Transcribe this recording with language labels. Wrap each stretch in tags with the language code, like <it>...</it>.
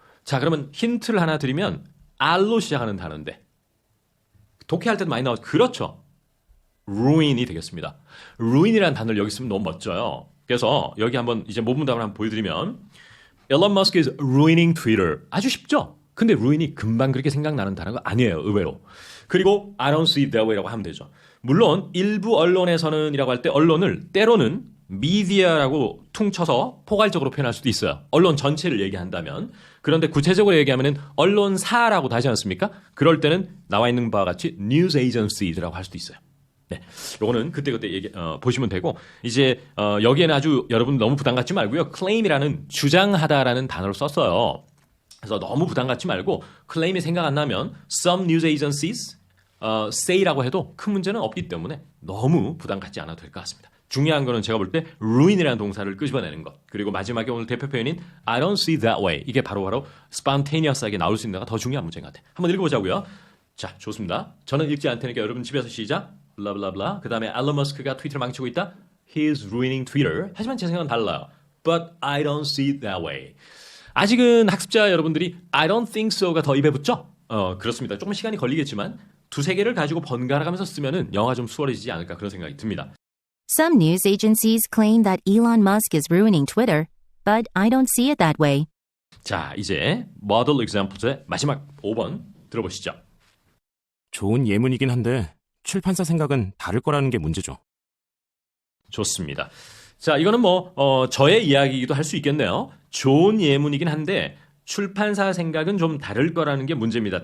<ko>자, 그러면 힌트를 하나 드리면 R로 시작하는 단어인데 독해할 때도 많이 나와서 그렇죠. ruin이 되겠습니다. ruin이라는 단어를 여기 쓰면 너무 멋져요. 그래서 여기 한번 이제 모분답을 한번 보여드리면</ko> <en>Elon Musk is ruining Twitter.</en> <ko>아주 쉽죠? 근데 ruin이 금방 그렇게 생각나는 단어가 아니에요, 의외로.</ko> <en>그리고 I don't see it that way라고</en> <ko>하면 되죠. 물론 일부 언론에서는 이라고 할 때 언론을 때로는 media라고 퉁쳐서 포괄적으로 표현할 수도 있어요. 언론 전체를 얘기한다면. 그런데 구체적으로 얘기하면 언론사라고 하지 않습니까? 그럴 때는 나와 있는 바와 같이 news agencies라고 할 수도 있어요. 네, 요거는 그때그때 보시면 되고, 이제 여기에는 아주 여러분 너무 부담 갖지 말고요. claim이라는 주장하다라는 단어를 썼어요. 그래서 너무 부담 갖지 말고 claim이 생각 안 나면</ko> <en>some news agencies say</en> <ko>라고 해도 큰 문제는 없기 때문에 너무 부담 갖지 않아도 될 것 같습니다. 중요한 거는 제가 볼 때 ruin이라는 동사를 끄집어내는 것, 그리고 마지막에 오늘 대표 표현인</ko> <en>I don't see that way,</en> <ko>이게 바로 spontaneous하게 나올 수 있는 게 더 중요한 문제인 것 같아요. 한번 읽어보자고요. 자, 좋습니다. 저는 읽지 않을 테니까 여러분 집에서 시작. 블라블라블라. 그 다음에 일론 머스크가 트위터를 망치고 있다.</ko> <en>He is ruining Twitter.</en> <ko>하지만 제 생각은 달라요.</ko> <en>But I don't see it that way.</en> <ko>아직은 학습자 여러분들이</ko> <en>I don't think so</en> <ko>가 더 입에 붙죠? 그렇습니다. 조금 시간이 걸리겠지만 두세 개를 가지고 번갈아 가면서 쓰면은 영어가 좀 수월해지지 않을까 그런 생각이 듭니다.</ko> <en>Some news agencies claim that Elon Musk is ruining Twitter, but I don't see it that way.</en> <ko>자, 이제 model examples의 마지막 5번 들어보시죠. 좋은 예문이긴 한데 출판사 생각은 다를 거라는 게 문제죠. 좋습니다. 자, 이거는 저의 이야기이기도 할 수 있겠네요. 좋은 예문이긴 한데 출판사 생각은 좀 다를 거라는 게 문제입니다.</ko>